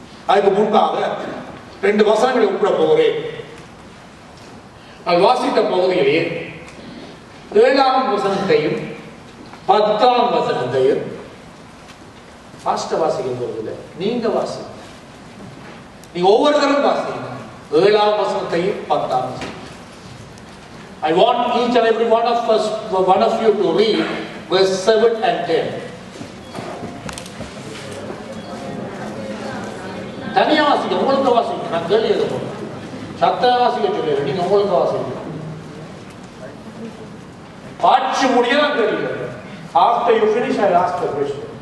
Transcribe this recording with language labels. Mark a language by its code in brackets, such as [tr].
[ta] அதுக்கு முன்பாக 2 வசனங்களை ஒப்பிட போகிறேன். நான் வாசித்த பகுதியிலே 7ஆம் வசனத்தையும் 10ஆம் வசனத்தையும் வாசிக்க போவதில்லை, நீங்க வாசிங்க. நீங்க ஒவ்வொருத்தரும் வாசிங்க 7ஆம் வசனத்தையும் 10ஆம் வசனத்தையும். [en] I want each and every one of you to read verse 7 and 10. [ta] தனியா வாசிக்க, உங்களுக்கு வாசிக்க. நான் கேள்வி எழுத போறேன், சத்த வாசிக்க சொல்லிடுறேன், நீங்க உங்களுக்கு வாசிக்க. பாட்சி முடிய நான் கேள்வி எழுதுறேன். [en] After you finish, I will ask the question.